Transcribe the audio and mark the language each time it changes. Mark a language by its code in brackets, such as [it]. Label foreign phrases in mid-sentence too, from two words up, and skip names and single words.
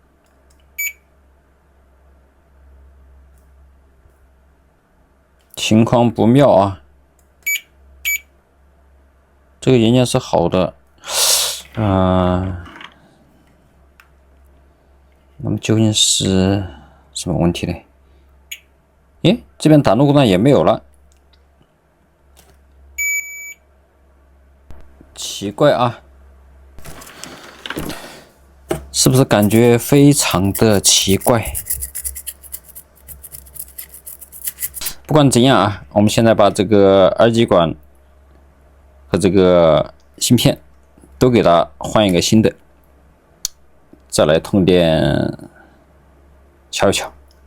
[zh] 情況不妙啊，這個元件是好的，那麼究竟是什麼問題呢？誒，這邊短路故障也沒有了，奇怪啊，是不是感覺非常的奇怪？不管怎樣啊，我們現在把這個二极管和這個芯片都給它換一個新的，再來通電瞧一瞧。